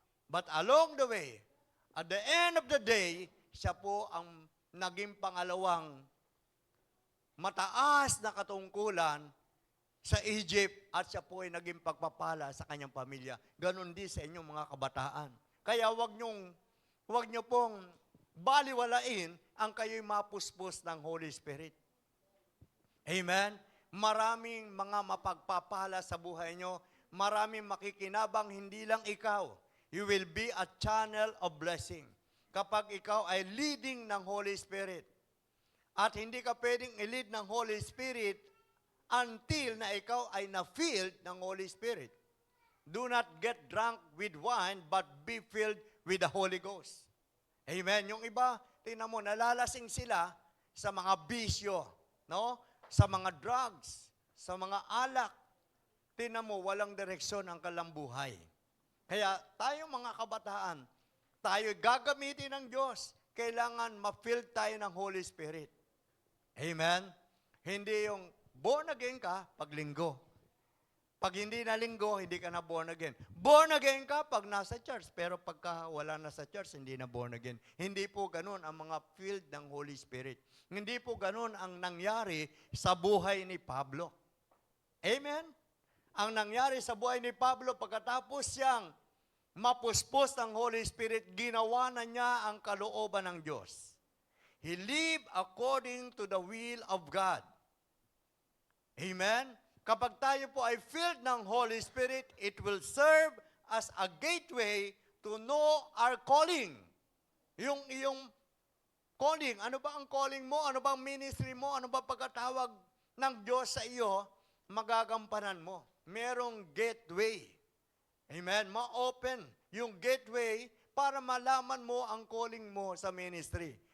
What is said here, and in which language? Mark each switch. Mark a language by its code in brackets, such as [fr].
[en] But along the way, at the end of the day, [tl] siya po ang naging pangalawang mataas na katungkulan sa Egypt at siya po ay naging pagpapala sa kanyang pamilya. Ganon din sa inyong mga kabataan. Kaya wag nyo pong baliwalain ang kayo'y mapuspos ng Holy Spirit. Amen? Maraming mga mapagpapala sa buhay nyo. Maraming makikinabang, hindi lang ikaw. [en] You will be a channel of blessing. [tl] Kapag ikaw ay leading ng Holy Spirit. At hindi ka pwedeng i-lead ng Holy Spirit until na ikaw ay na-filled ng Holy Spirit. [en] Do not get drunk with wine, but be filled with the Holy Ghost. Amen. [tl] Yung iba, tingnan mo, nalalasing sila sa mga bisyo, no? Sa mga drugs, sa mga alak. Tingnan mo, walang direksyon ang kalambuhay. Kaya tayo mga kabataan, tayo gagamitin ng Diyos. Kailangan ma-fill tayo ng Holy Spirit. Amen? Hindi yung born again ka pag linggo. Pag hindi na linggo, hindi ka na born again. Born again ka pag nasa church, pero pagka wala na sa church, hindi na born again. Hindi po ganun ang mga filled ng Holy Spirit. Hindi po ganun ang nangyari sa buhay ni Pablo. Amen? Ang nangyari sa buhay ni Pablo, pagkatapos siyang mapuspos ng Holy Spirit, ginawa na niya ang kalooban ng Diyos. [en] He lived according to the will of God. Amen? [tl] Kapag tayo po ay filled ng [en] Holy Spirit, it will serve as a gateway to know our calling. [tl] Yung iyong calling, ano ba ang calling mo? Ano ba ang ministry mo? Ano ba pagkatawag ng Diyos sa iyo? Magagampanan mo. Merong gateway. Amen? Ma-open yung gateway para malaman mo ang calling mo sa ministry.